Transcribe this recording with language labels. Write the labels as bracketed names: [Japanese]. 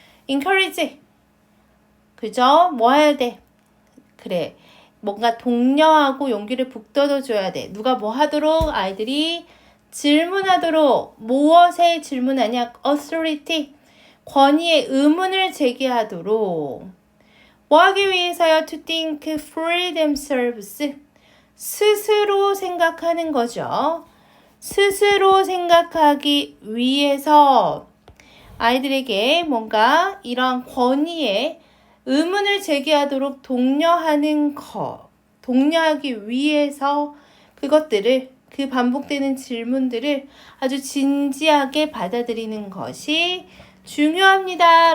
[Korean] encourage. 그죠? 뭐 해야 돼? 그래. 뭔가 독려하고 용기를 북돋워 줘야 돼. 누가 뭐 하도록? 아이들이 질문하도록. 무엇에 질문하냐? authority. 권위의 의문을 제기하도록. 뭐 하기 위해서요? [English] To think for themselves. [Korean] 스스로 생각하는 거죠. 스스로 생각하기 위해서 아이들에게 뭔가 이러한 권위에 의문을 제기하도록 독려하는 것, 독려하기 위해서 그것들을, 그 반복되는 질문들을 아주 진지하게 받아들이는 것이 중요합니다.